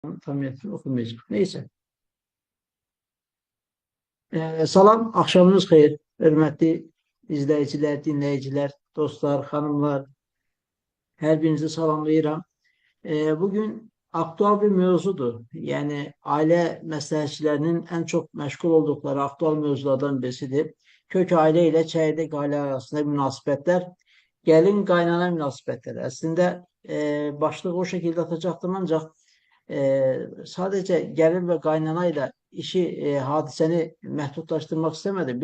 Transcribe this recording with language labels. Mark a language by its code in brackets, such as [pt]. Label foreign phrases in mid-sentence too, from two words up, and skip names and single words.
[tr] Tam okunmayacak. Neyse. Salam, akşamınız xeyir. [az] Hörmətli izləyicilər, dinləyicilər, dostlar, xanımlar, hər birinizi salamlayıram. [tr] Bugün aktual bir mevzudur. Yani aile məsləhətçilərinin en çok meşgul oldukları aktual mevzulardan birisidir. Kök aile ile çeyrek aile arasında münasebetler, gelin kaynana münasebetleri. Aslında başlığı o şekilde atacaktım ancak sadece gelin ve kaynanayla işi hadiseni mehdutlaştırmak istemedim.